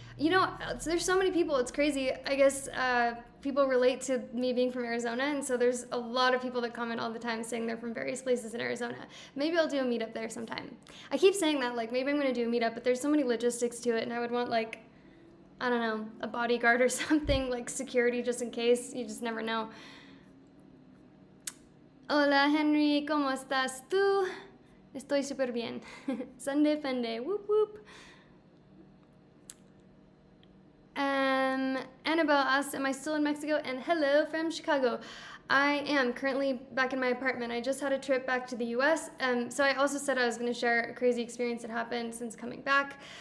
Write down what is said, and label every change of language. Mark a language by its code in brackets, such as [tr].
[en] You know, there's so many people, it's crazy. I guess people relate to me being from Arizona, and so there's a lot of people that comment all the time saying they're from various places in Arizona. Maybe I'll do a meetup there sometime. I keep saying that, like, maybe I'm going to do a meetup, but there's so many logistics to it, and I would want, like, I don't know, a bodyguard or something, like security just in case. You just never know. [es] Hola, Henry, ¿cómo estás tú? Estoy súper bien. [en] Sunday Funday, whoop whoop. Annabelle asked, am I still in Mexico? And hello from Chicago. I am currently back in my apartment. I just had a trip back to the US. So I also said I was going to share a crazy experience that happened since coming back.